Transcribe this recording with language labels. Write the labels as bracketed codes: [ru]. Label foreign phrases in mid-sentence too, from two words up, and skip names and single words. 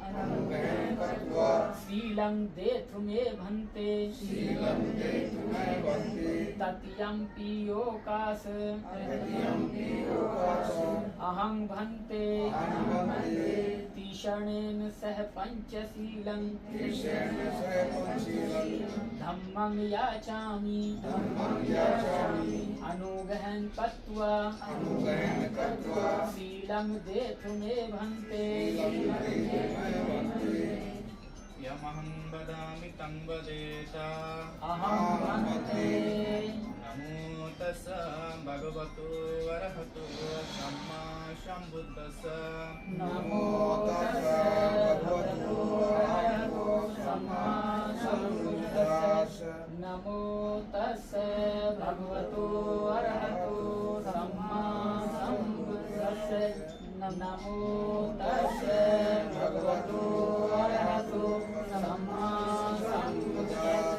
[pi] शीलं देथु मे भन्ते, तत्यंपि ओकास, अहं भन्ते, त्रिशरणेन सह पंचशीलं, धम्मं याचामि, अनुगहं कत्वा, शीलं देथु मे भन्ते। यमहं वदामि तं वदेत। अहं भन्ते। नमो තස්ස භගවතු වරහතු සම්මා සම්බුද්දස්ස नमो तस्स भगवतो अरहतो सम्मा सम्बुद्दस्स नमो तस्स भगवतो अरहतो सम्मा सम्बुद्दस्स नमो तस्स भगवतो अरहतो सम्मा सम्बुद्दस्स